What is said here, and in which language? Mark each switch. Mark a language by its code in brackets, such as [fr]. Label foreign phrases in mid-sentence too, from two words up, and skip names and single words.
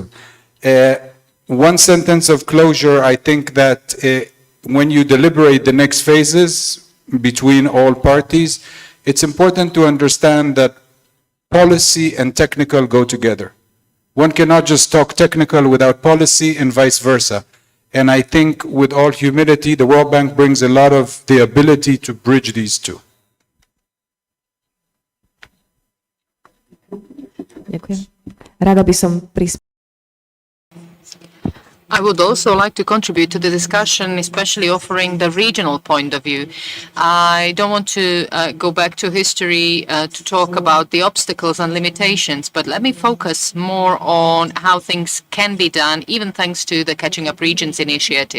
[en] One sentence of closure, I think that when you deliberate the next phases between all parties, it's important to understand that policy and technical go together. One cannot just talk technical without policy and vice versa. And I think with all humility, the World Bank brings a lot of the ability to bridge these two. [sk] Ďakujem. Rada by som [en] I would also like to contribute to the discussion, especially offering the regional point of view. I don't want to go back to history to talk about the obstacles and limitations, but let me focus more on how things can be done, even thanks to the Catching Up Regions initiative.